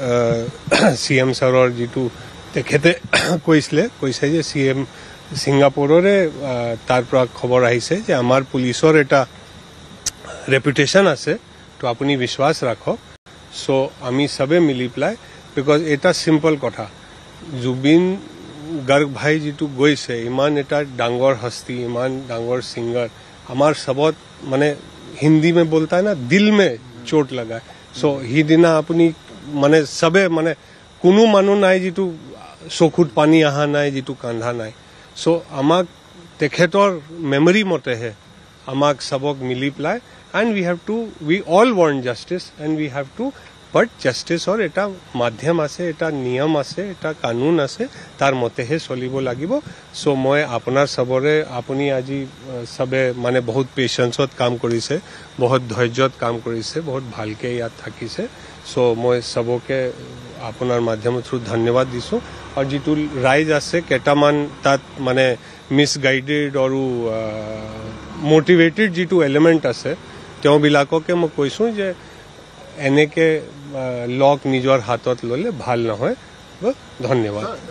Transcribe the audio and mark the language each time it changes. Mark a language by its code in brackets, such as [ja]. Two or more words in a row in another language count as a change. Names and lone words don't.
[as] CM ছাৰৰ যিটো তেখেতে কৈছে যে ছিংগাপুৰৰে তাৰ পৰা খবৰ আহিছে যে আমাৰ পুলিচৰ এটা ৰেপুটেশ্যন আছে তো আপুনি বিশ্বাস ৰাখক সো আমি সবে মিলি পেলাই বিকজ এটা চিম্পল কথা জুবিন গাৰ্গ ভাই যিটো গৈছে ইমান এটা ডাঙৰ হস্তি ইমান ডাঙৰ ছিংগাৰ আমাৰ সবত মানে হিন্দী [hi] में बोलता है ना दिल में चोट लगा [as] सो সিদিনা আপুনি মানে সবে মানে কোনো মানুহ নাই যিটো চকুত পানী অহা নাই যিটো কান্ধা নাই সো আমাক তেখেতৰ মেমৰি মতেহে আমাক সবক মিলি পেলাই [en] and we all want justice and we have to but justice or [as] এটা মাধ্যম আছে এটা নিয়ম আছে এটা কানুন আছে তাৰ মতেহে চলিব লাগিব সো মই আপোনাৰ সবৰে আপুনি আজি সবে মানে বহুত পেশেন্সত কাম কৰিছে বহুত ধৈৰ্যত কাম কৰিছে বহুত ভালকে ইয়াত থাকিছে সো মই সবকে আপোনাৰ মাধ্যমৰ থ্ৰু ধন্যবাদ দিছোঁ আৰু যিটো ৰাইজ আছে কেইটামান তাত মানে মিছগাইডেড আৰু মোটিভেটেড যিটো এলিমেণ্ট আছে তেওঁবিলাককে মই কৈছোঁ যে এনেকৈ লক নিজৰ হাতত ল'লে ভাল নহয় ধন্যবাদ